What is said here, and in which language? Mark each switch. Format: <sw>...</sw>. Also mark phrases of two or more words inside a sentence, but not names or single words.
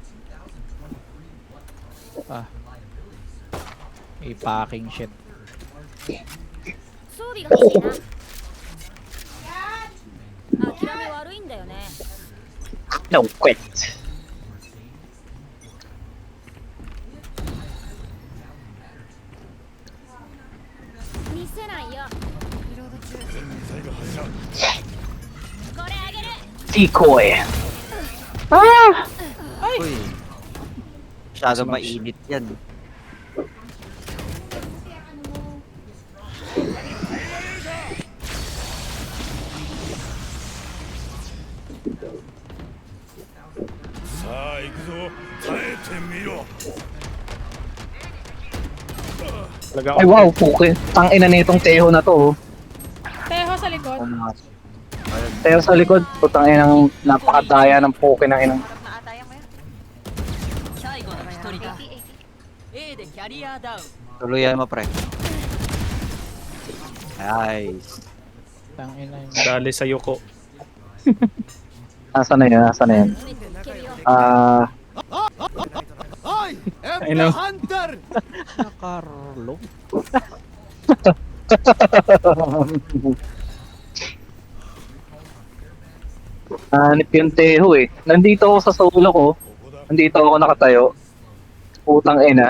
<en>i-packing shit.</en> <ja>装備が欲しいな諦め悪いんだよね</ja> <en>No quit.</en> <ja>見せないよリロード中全ミサイル発射これあげる</ja> <en>Decoy.</en> <tl>Uy. Masyado mainit yan.</tl> <ja>Sa あ行くぞ耐えてみろ</ja> <tl>Talagang Ay wow, puke. Tangina nitong Teho na to. Oh. Teho sa likod. Teho sa likod, putang inang napakadaya ng puke ng inang.</tl> <ja>最後の一人だ A でキャリアダウン</ja> <tl>Tuluyan mo pre. Nice. Tang ina yung... dali sa Yuko. Nasaan na yun? Nasaan na yun?</tl> <ja>いけるよ</ja> <en>I know.</en> <tl>Carlo. Hanip yung Teho eh. Nandito ako sa solo ko. Nandito ako nakatayo. Putang ina.</tl>